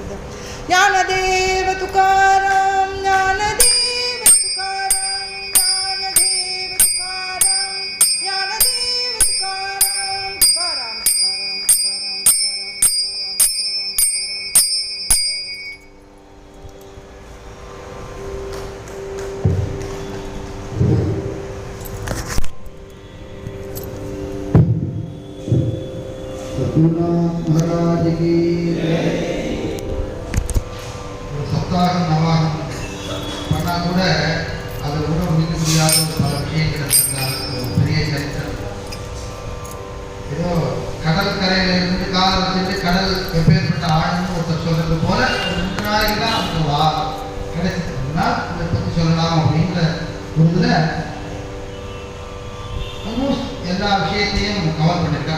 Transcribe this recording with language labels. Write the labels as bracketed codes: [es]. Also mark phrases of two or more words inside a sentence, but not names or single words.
[mr] ज्ञानदेव तुकाराम ज्ञानदेव तुकाराम ज्ञानदेव तुकाराम ज्ञानदेव तुकाराम तुकाराम तुकाराम तुकाराम तुकाराम [ta] सद्गुरुनाथ महाराज की சப்தாகம் நவாகம் பண்ணால் கூட அதில் கூட முடிக்க முடியாத பல விஷயங்கள் இருக்கிறார். பெரிய சரித்திரம். ஏதோ கடற்கரையில் இருந்து காலை வச்சுட்டு கடல் எப்பேற்பட்ட ஆழ்னு ஒருத்தர் சொல்றது போல ஒரு 2 நாளைக்கு தான் நமக்கு கிடைச்சிருக்குன்னா இதை பற்றி சொல்லலாம் அப்படின்ற ஒரு இதில் ஆல்மோஸ்ட் எல்லா விஷயத்தையும் கவர் பண்ணியிருக்கார்.